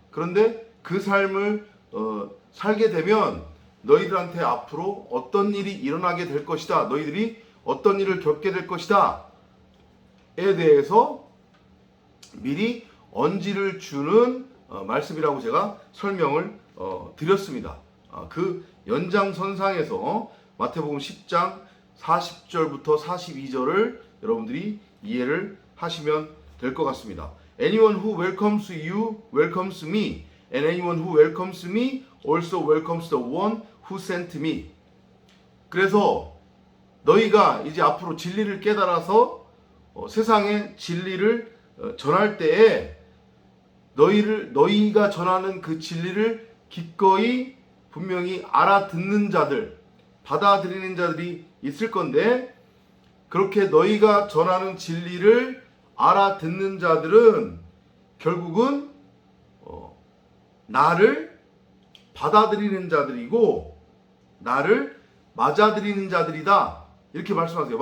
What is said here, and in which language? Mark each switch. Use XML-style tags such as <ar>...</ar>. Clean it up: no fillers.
<ko>그런데 그 삶을 살게 되면 너희들한테 앞으로 어떤 일이 일어나게 될 것이다, 너희들이 어떤 일을 겪게 될 것이다 에 대해서 미리 언지를 주는 말씀이라고 제가 설명을 드렸습니다. 그 연장선상에서 마태복음 10장 40절부터 42절을 여러분들이 이해를 하시면 될 것 같습니다.</ko> <en>Anyone who welcomes you welcomes me, and anyone who welcomes me also welcomes the one who sent me.</en> <ko>그래서 너희가 이제 앞으로 진리를 깨달아서 세상에 진리를 전할 때에 너희가 전하는 그 진리를 기꺼이 분명히 알아듣는 자들, 받아들이는 자들이 있을 건데, 그렇게 너희가 전하는 진리를 알아듣는 자들은 결국은 나를 받아들이는 자들이고 나를 맞아들이는 자들이다, 이렇게 말씀하세요.</ko>